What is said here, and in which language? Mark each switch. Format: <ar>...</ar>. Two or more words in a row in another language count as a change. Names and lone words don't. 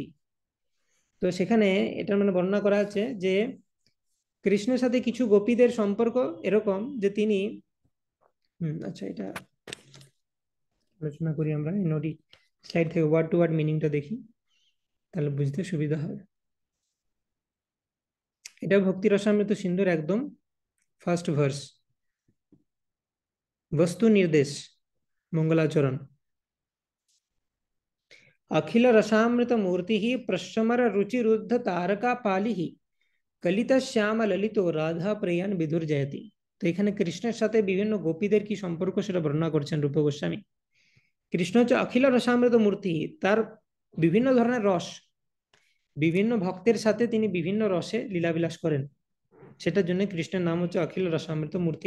<bn>তো সেখানে এটা মানে বর্ণনা করা আছে যে কৃষ্ণের সাথে কিছু গোপীদের সম্পর্ক এরকম যে তিনি, আচ্ছা এটা আলোচনা করি আমরা, এই নোটি স্লাইড থেকে</bn> <en>word to word meaningটা</en> <bn>দেখি, তাহলে বুঝতে সুবিধা হবে। এটা ভক্তি রসামৃত সিন্ধুর একদম</bn> <en>first verse,</en> <bn>বস্তু নির্দেশ মঙ্গলাচরণ।</bn> <sa>अखिल रसामृत मूर्ति ही प्रशमर रुचिरुद्ध तारका पाली ही, कलित श्याम ललितो রাধা প্রেয়ান বিধুর জয়তি।</sa> <bn>তো এখানে কৃষ্ণের সাথে বিভিন্ন গোপীদের কি সম্পর্ক সেটা বর্ণনা করছেন রূপ গোস্বামী। কৃষ্ণ হচ্ছে অখিল রসামৃত মূর্তি, তার বিভিন্ন ধরনের রস, বিভিন্ন ভক্তের সাথে তিনি বিভিন্ন রসে লীলাবিলাস করেন, সেটার জন্য কৃষ্ণের নাম হচ্ছে অখিল রসামৃত মূর্তি।</bn>